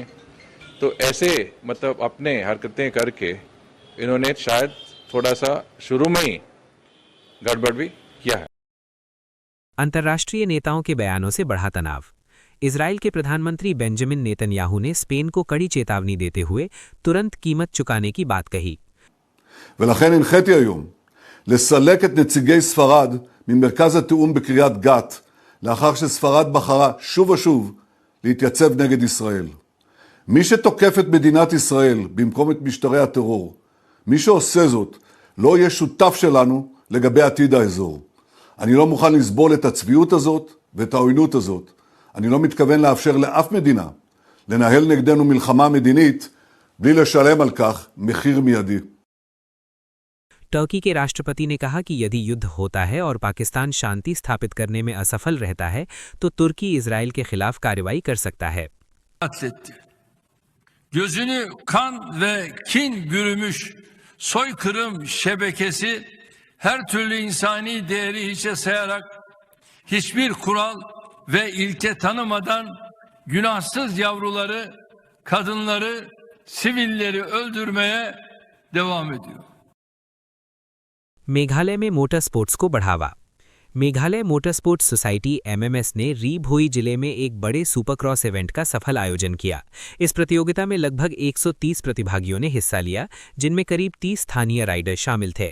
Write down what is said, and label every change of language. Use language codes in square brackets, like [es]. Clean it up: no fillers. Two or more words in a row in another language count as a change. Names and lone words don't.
[hi] तो ऐसे मतलब अपने हरकतें करके इन्होंने शायद थोड़ा सा शुरू में ही गड़बड़ भी किया है। अंतर्राष्ट्रीय नेताओं के बयानों से बढ़ा तनाव। इजराइल के प्रधानमंत्री बेंजामिन नेतन्याहू ने स्पेन को कड़ी चेतावनी देते हुए तुरंत कीमत चुकाने की बात कही। [he] ולכן הנחיתי היום לסלק את נציגי ספרד ממרכז התיאום בקריית גת, לאחר שספרד בחרה שוב ושוב להתייצב נגד ישראל. מי שתוקף את מדינת ישראל במקום את משטרי הטרור, מי שעושה זאת, לא יהיה שותף שלנו לגבי עתיד האזור. אני לא מוכן לסבול את הצביעות הזאת ואת העוינות הזאת. אני לא מתכוון לאפשר לאף מדינה לנהל נגדנו מלחמה מדינית בלי לשלם על כך מחיר מיידי. [hi] टर्की के राष्ट्रपति ने कहा कि यदि युद्ध होता है और पाकिस्तान शांति स्थापित करने में असफल रहता है तो तुर्की इजराइल के खिलाफ कार्रवाई कर सकता है। [tr] Gözünü kan ve kin bürümüş soykırım şebekesi her türlü insani değeri hiçe sayarak hiçbir kural ve ilke tanımadan günahsız yavruları, kadınları, sivilleri öldürmeye devam ediyor. [hi] मेघालय में [en] motor sports [hi] को बढ़ावा। मेघालय मोटर स्पोर्ट्स सोसाइटी एमएमएस ने री भोई जिले में एक बड़े [en] supercross event [hi] का सफल आयोजन किया। इस प्रतियोगिता में लगभग 130 प्रतिभागियों ने हिस्सा लिया, जिनमें करीब 30 स्थानीय राइडर शामिल थे।